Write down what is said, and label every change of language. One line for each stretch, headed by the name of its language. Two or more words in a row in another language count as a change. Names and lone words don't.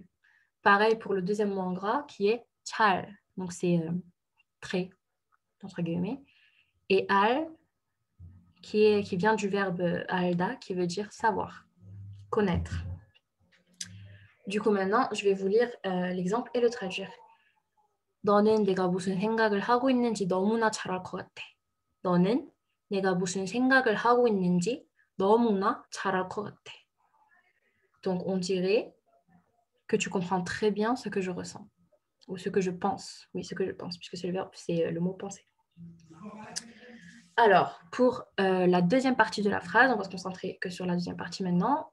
French: Pareil pour le deuxième mot en gras qui est 잘. Donc, c'est très, entre guillemets. Et al, qui vient du verbe alda, qui veut dire savoir, connaître. Du coup, maintenant, je vais vous lire l'exemple et le traduire.
Korean: 너는 내가 무슨 생각을 하고 있는지 너무나 잘 알 것 같아. 너는 내가 무슨 생각을 하고 있는지 너무나 잘 알 것 같아.
French: Donc, on dirait que tu comprends très bien ce que je ressens. Ou ce que je pense. Oui, ce que je pense, puisque c'est le verbe, c'est le mot penser. Alors, pour la deuxième partie de la phrase, on va se concentrer que sur la deuxième partie maintenant.